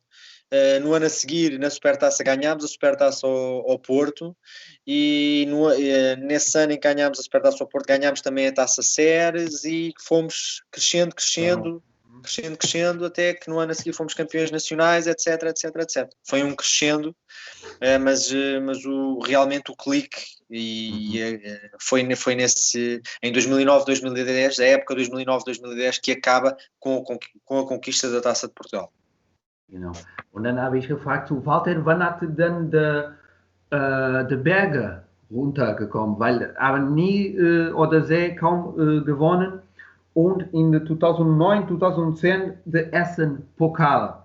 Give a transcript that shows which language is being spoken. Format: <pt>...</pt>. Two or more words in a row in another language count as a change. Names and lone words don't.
<pt>No ano a seguir, na Supertaça, ganhámos a Supertaça ao Porto, e nesse ano em que ganhámos a Supertaça ao Porto, ganhámos também a Taça Ceres, e fomos crescendo, até que no ano a seguir fomos campeões nacionais, etc. Foi um crescendo, mas realmente o clique foi em 2009-2010, a época 2009-2010, que acaba com a conquista da Taça de Portugal.</pt> <de>Genau. Und dann habe ich gefragt, Walter, wann hat denn die Berge runtergekommen? Weil haben nie oder sehr kaum gewonnen. Und in 2009, 2010 der ersten Pokal.</de>